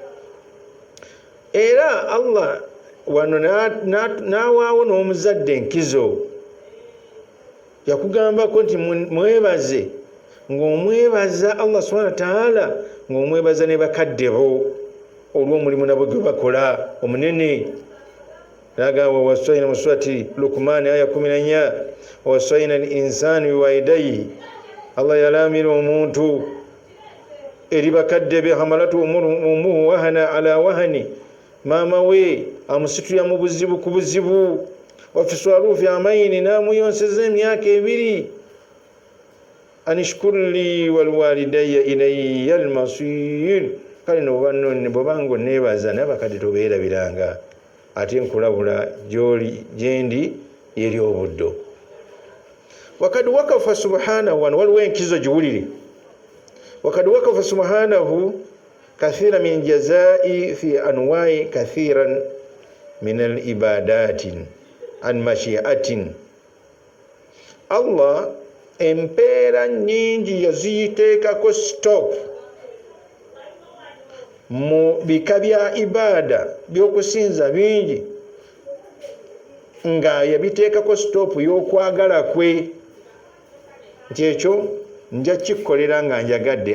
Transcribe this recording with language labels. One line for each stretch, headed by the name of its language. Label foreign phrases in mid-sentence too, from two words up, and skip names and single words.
Ganda: Era Allah wano n'awaawo n'omuzadde enkizo, yakugambako nti mwebaze, ng'omwebaza Allah
Arabic: سبحانه وتعالى,
Ganda: ng'omwebaza ne bakadde bo olw'omulimu nabo gwe bakola omunene. N'agamba wasayina mu surati Luqman aya 14,
Arabic: ووصينا الإنسان بوالديه,
Ganda: Allah yalamira omuntu eri bakadde be,
Arabic: حملته أمه وهنا على وهن,
Ganda: maama we amusitulya mu buzibu ku buzibu,
Arabic: وفصاله في عامين,
Ganda: n'amuyonseza emyaka 2.
Arabic: أن اشكر لي ولوالديك إلي المصير,
Ganda: kale nobanone bobanga nebaza nabakadde tobeerabiranga, ate nkulabula gyoli gyendi eri obuddo.
Arabic: وقد وقف سبحانه,
Ganda: waliwo enkizo giwulire.
Arabic: وقد وقف سبحانه كثيرا من جزاء في أنواع كثيرا من العبادات عن مشيئته.
Ganda: Allah empeera nyingi yaziyiteekako stop mu bika bya ibada by'okusinza bingi, nga yabiteekako stop y'okwagala kwe, nti ekyo nja kikolera nga njagadde.